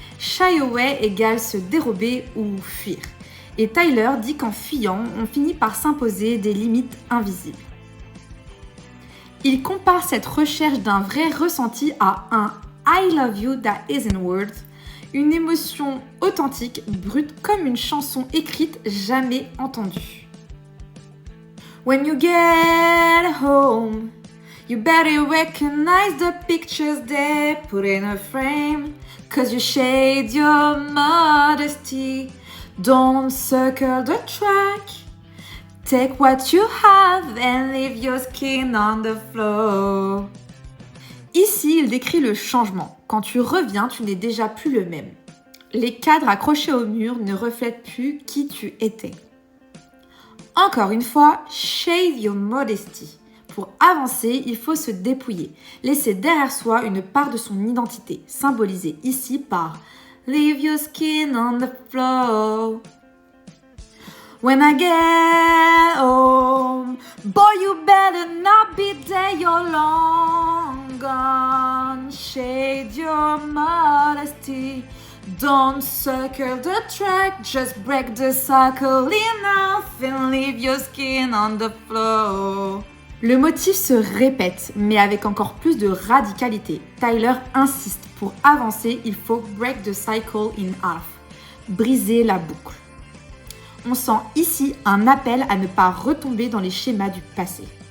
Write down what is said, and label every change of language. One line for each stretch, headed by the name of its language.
English: Shy away
French: égale se dérober ou fuir. Et Tyler dit qu'en fuyant, on finit par s'imposer des limites invisibles. Il compare cette recherche d'un vrai ressenti à un
English: I love you that isn't words,
French: une émotion authentique, brute comme une chanson écrite jamais entendue.
English: When you get home, you better recognize the pictures they put in a frame, 'cause you shade your modesty. Don't circle the track. Take what you have and leave your skin on the floor.
French: Ici, il décrit le changement. Quand tu reviens, tu n'es déjà plus le même. Les cadres accrochés au mur ne reflètent plus qui tu étais. Encore une fois,
English: shade your modesty.
French: Pour avancer, il faut se dépouiller, laisser derrière soi une part de son identité, symbolisée ici par
English: leave your skin on the floor. When I get home, boy, you better not be there, you're long gone. Shade your modesty. Don't circle the track, just break the circle enough and leave your skin on the floor.
French: Le motif se répète, mais avec encore plus de radicalité. Tyler insiste, pour avancer, il faut
English: break the cycle in half,
French: briser la boucle. On sent ici un appel à ne pas retomber dans les schémas du passé.